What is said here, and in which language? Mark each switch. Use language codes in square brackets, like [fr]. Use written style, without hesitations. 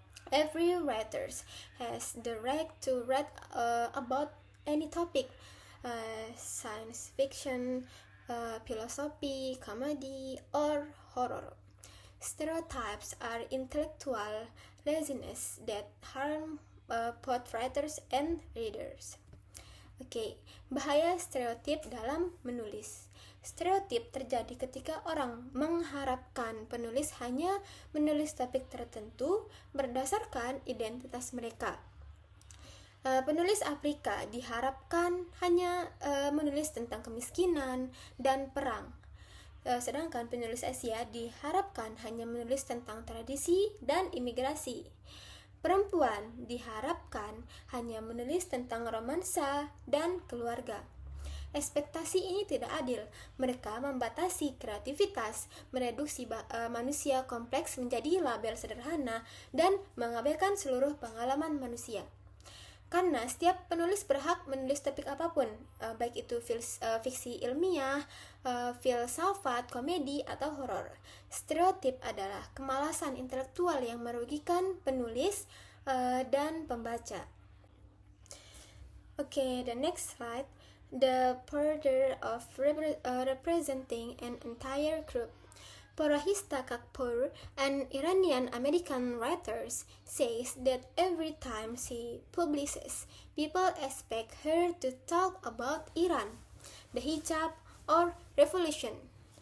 [en] Every writer has the right to write about any topic, science fiction, philosophy, comedy, or horror. Stereotypes are intellectual laziness that harm both writers and readers. [id] Oke, bahaya stereotip dalam menulis. Stereotip terjadi ketika orang mengharapkan penulis hanya menulis topik tertentu berdasarkan identitas mereka. Penulis Afrika diharapkan hanya menulis tentang kemiskinan dan perang. Sedangkan penulis Asia diharapkan hanya menulis tentang tradisi dan imigrasi. Perempuan diharapkan hanya menulis tentang romansa dan keluarga. Ekspektasi ini tidak adil. Mereka membatasi kreativitas, mereduksi manusia kompleks menjadi label sederhana, dan mengabaikan seluruh pengalaman manusia. Karena setiap penulis berhak menulis topik apapun, baik itu fiksi ilmiah, filsafat, komedi, atau horor. Stereotip adalah kemalasan intelektual yang merugikan penulis dan pembaca. [en] Okay, the next slide. The border of representing an entire group. Parahista Kakpour, an Iranian-American writer, says that every time she publishes, people expect her to talk about Iran, the hijab, or revolution.